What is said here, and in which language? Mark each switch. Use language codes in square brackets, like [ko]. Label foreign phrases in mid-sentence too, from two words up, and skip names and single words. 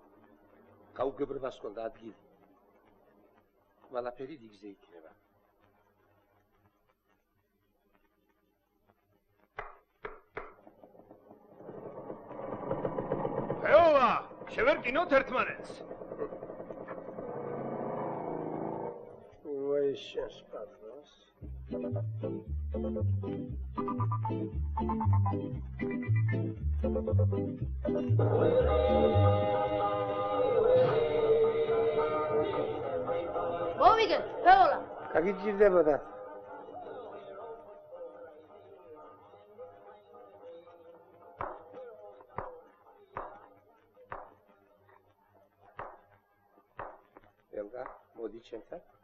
[ka] გაუგებრებას ჰქონდა ადგილი. ყველაფერი დიგზე იქნება. ფეოლა, შევერკინოთ ერთმანეთს. [ru] ой, сейчас патрос. [ka] მოვიგე, ფეოლა. გაგიჭირდებოდა. ელგა, მოდი ჩემთან.